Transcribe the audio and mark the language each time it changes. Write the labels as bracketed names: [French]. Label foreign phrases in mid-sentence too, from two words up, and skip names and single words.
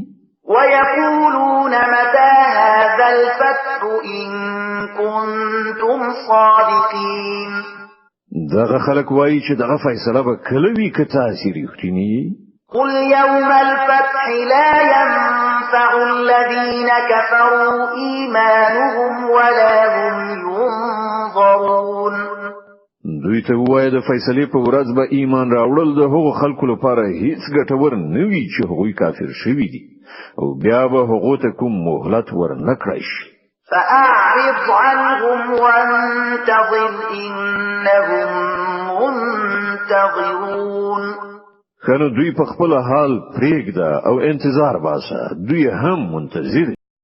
[Arabic] ويقولون متى هذا الفتح إن كنتم صادقين. [Pashto] دغه خلک وایي چې دغه فیصله به کله وي که تاسې رښتینی یې؟ [Arabic] قل يوم الفتح لا ينفع الذين كفروا إيمانهم ولا هم ينظرون. [Pashto] دوی ته وایي د فیصلې په ورځ به ایمان راوړل د هغو خلکو لپاره هیڅ ګټور نه وي چې هغوی کافر شوي دي او بیا به هغو ته کوم مهلت ورنه کړی شي. [Arabic] فأعرض عنهم وانتظر إنهم منتظرون. [Pashto] کنو دوی په خپل حال پرېږده او انتظار باسه، دوی هم منتظر